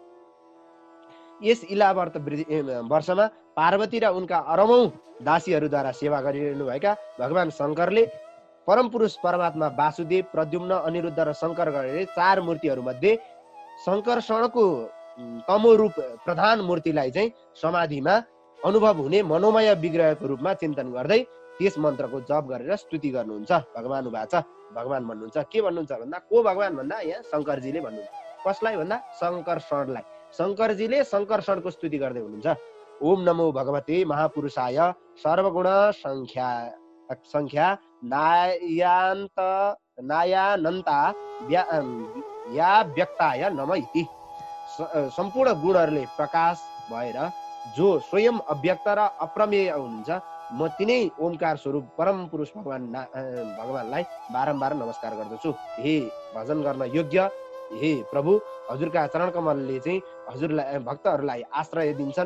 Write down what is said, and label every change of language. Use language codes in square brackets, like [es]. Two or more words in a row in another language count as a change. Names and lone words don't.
[ne] यस इलावर्त वर्षमा पार्वती र उनका अरबौं दासीहरूद्वारा सेवा गरिरहनु भएका भगवान शङ्करले परम पुरुष परमात्मा वासुदेव, प्रद्युम्न, अनिरुद्ध र शङ्कर गरेर 4 मूर्तिहरूमध्ये शङ्कर्षणको तमो रूप प्रधान मूर्तिलाई चाहिँ समाधिमा अनुभव हुने मनोमय विग्रहको रूपमा चिन्तन गर्दै त्यस मन्त्रको जप गरेर स्तुति गर्नुहुन्छ। [sa] भगवान उवाच, [ne] भगवान भन्नुहुन्छ, के भन्नुहुन्छ भन्दा, को भगवान भन्दा यहाँ शङ्करजीले भन्नुहुन्छ। कसलाई भन्दा? शङ्कर्षणलाई। शङ्करजीले शङ्कर्षणको स्तुति गर्दै हुनुहुन्छ। [sa] ओम नमो भगवते महापुरुषाय सर्वगुण संख्या नायानन्ता या व्यक्ताय नमः इति। [ne] सम्पूर्ण गुणहरूले प्रकाश भएर जो स्वयं अव्यक्त र अप्रमेय हुनुहुन्छ, म तिनै ओमकार स्वरूप परम पुरुष भगवानलाई बारम्बार नमस्कार गर्दछु। हे भजन गर्न योग्य हे प्रभु, हजुरका चरण कमलले चाहिँ हजुरलाई भक्तहरूलाई आश्रय दिन्छन्।